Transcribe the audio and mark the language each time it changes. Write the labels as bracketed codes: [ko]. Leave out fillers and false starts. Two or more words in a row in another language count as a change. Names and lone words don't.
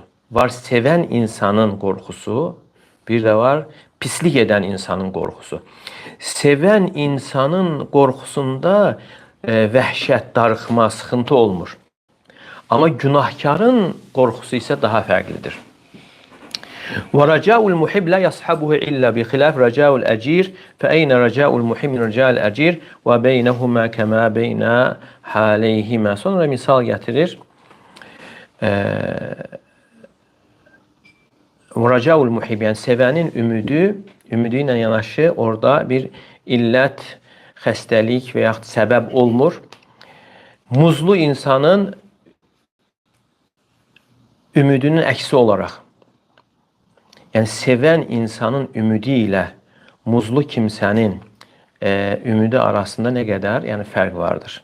[az] Var sevən insanın qorxusu, bir də var pislik edən insanın qorxusu. Sevən insanın qorxusunda vəhşət, darıxma, sıxıntı olmur. Amma günahkarın qorxusu isə daha fərqlidir. [ar] وَرَجَاءُ الْمُحِبِّ لَا يَصْحَبُهُ إِلَّا بِخِلَافِ رَجَاءُ الْأَجِيرِ فَأَيْنَ رَجَاءُ الْمُحِبِّ مِنْ رَجَاءِ الْأَجِيرِ وَبَيْنَهُمَا كَمَا بَيْنَ حَالَيْهِمَا. [az] Sonra misal gətirir. [ar] رَجَاءُ الْمُحِبِّ, [az] yəni sevənin ümidi ilə yanaşı orada bir illət, xəstəlik və yaxud səbəb olmur. Muzlu insanın ümidinin əksi olaraq, yəni sevən insanın ümidi ilə muzlu kimsenin ümidi arasında [tr] ne kadar yani fark vardır.